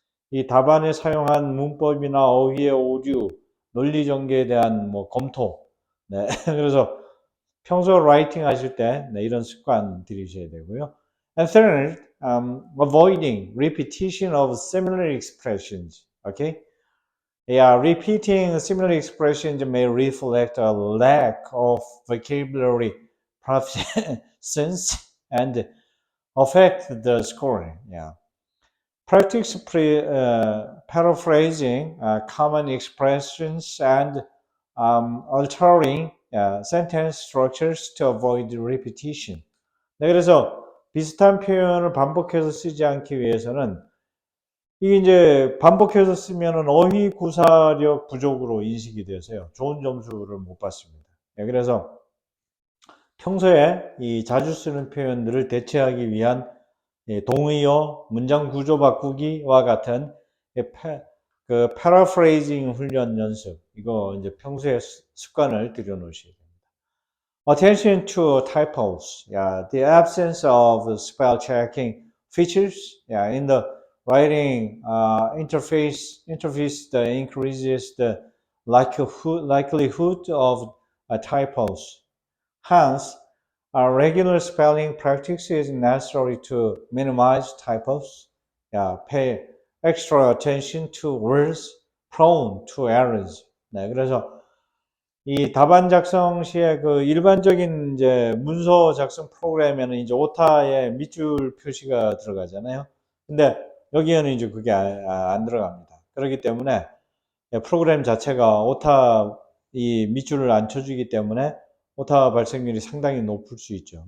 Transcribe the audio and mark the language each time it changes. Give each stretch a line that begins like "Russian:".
Korean: 이 답안에 사용한 문법이나 어휘의 오류, 논리 전개에 대한 뭐 검토. 네. 그래서 평소 라이팅 하실 때 네, 이런 습관 들이셔야 되고요.
English: And third, avoiding repetition of similar expressions. Okay? Yeah, repeating similar expressions may reflect a lack of vocabulary proficiency and affect the scoring. Yeah. Practice paraphrasing common expressions and altering sentence structures to avoid repetition.
Korean: 네, 그래서 비슷한 표현을 반복해서 쓰지 않기 위해서는 이게 이제 반복해서 쓰면은 어휘 구사력 부족으로 인식이 돼서요. 좋은 점수를 못 받습니다. 네, 그래서 평소에 이 자주 쓰는 표현들을 대체하기 위한 동의어, 문장 구조 바꾸기와 같은 그 paraphrasing 훈련 연습, 이거 이제 평소에 습관을 들여놓으셔야 됩니다.
English: Attention to typos. Yeah, the absence of spell checking features. Yeah, in the writing interface increases the likelihood of typos. Hence, regular spelling practice is necessary to minimize typos. Yeah, pay extra attention to words prone to errors.
Korean: 네, 그래서 이 답안 작성 시에 그 일반적인 이제 문서 작성 프로그램에는 이제 오타에 밑줄 표시가 들어가잖아요. 근데 여기에는 이제 그게 안 들어갑니다. 그렇기 때문에 프로그램 자체가 오타 이 밑줄을 안 쳐주기 때문에 오타 발생률이 상당히 높을 수 있죠.